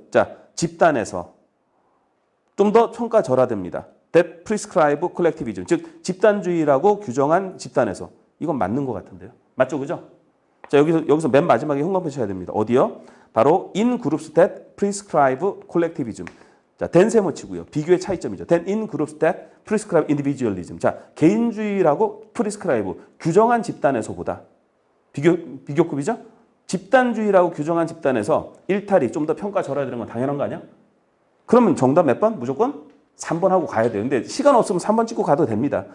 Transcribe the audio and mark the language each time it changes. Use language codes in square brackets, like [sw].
[ko] 자, 집단에서 좀 더 평가절하됩니다. [en] That prescribe collectivism. [ko] 즉 집단주의라고 규정한 집단에서. 이건 맞는 것 같은데요. 맞죠, 그죠? 자, 여기서 맨 마지막에 형광펜 쳐야 됩니다. 어디요? 바로 [en] in groups that prescribe collectivism. [ko] 자, then 세모 치고요. 비교의 차이점이죠. [en] then in groups that prescribe individualism. [ko] 자, 개인주의라고 prescribe 규정한 집단에서보다 비교급이죠? 집단주의라고 규정한 집단에서 일탈이 좀 더 평가절하되는 건 당연한 거 아니야? 그러면 정답 몇 번? 무조건 3번 하고 가야 돼요. 근데 시간 없으면 3번 찍고 가도 됩니다.